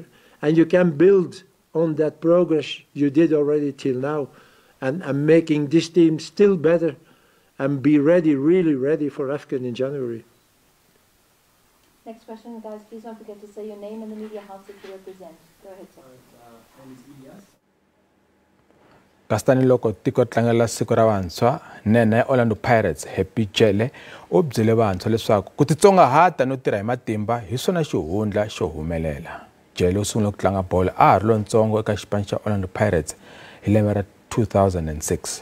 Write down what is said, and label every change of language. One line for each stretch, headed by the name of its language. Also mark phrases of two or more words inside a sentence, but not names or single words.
English: And you can build on that progress you did already till now, and making this team still better and be ready, really ready for AFCON in January. Next question, guys, please don't forget to say your name and the media house that you represent. Go ahead, sir.
Tsonga: Kasitani loko tiko tlangela siku ra vantshwa, nene Orlando Pirates Happy Jele u byele vantshwa leswaku ku titsongahata no tirha hi matimba hi swona xihundla xo humelela. Jele u sungule ku tlanga bolo a ha ri lontsongo eka xipano xa Orlando Pirates hi lembe ra 2006.